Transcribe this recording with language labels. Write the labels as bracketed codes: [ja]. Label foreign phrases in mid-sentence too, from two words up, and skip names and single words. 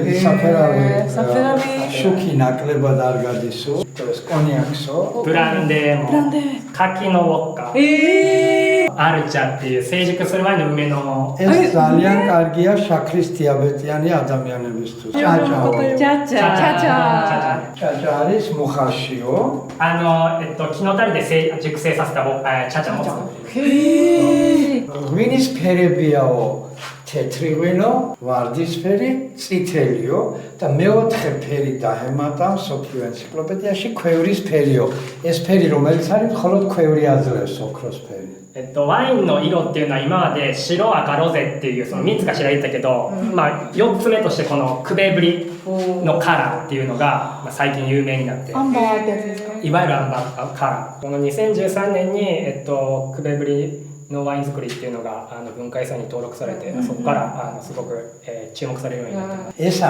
[ja] ブランデーも柿のウォッカ、アルチャっていう成熟する前の梅のチャチャ木の樽で熟成させたチャチャも作ってる。 [ka] თეთრი ღვინო, ვარდისფერი, წითელიო და მეოთხე ფერი დაემატა მსოფლიო ენციკლოპედიაში ქვევრის ფერიო. ეს ფერი რომელიც არის მხოლოდ ქვევრი აძლევს ოქროს ფერი. [ja] ワインの色っていうのは今まで白赤ロゼっていうその3つが知られてたけど、4つ目としてこのクベブリのカラーっていうのが最近有名になって、アンバーってやつですか？いわゆるアンバーカラー。この2013年にクベブリのワイン作りっていうのが文化遺産に登録されて、そこからすごく注目されるようになってます。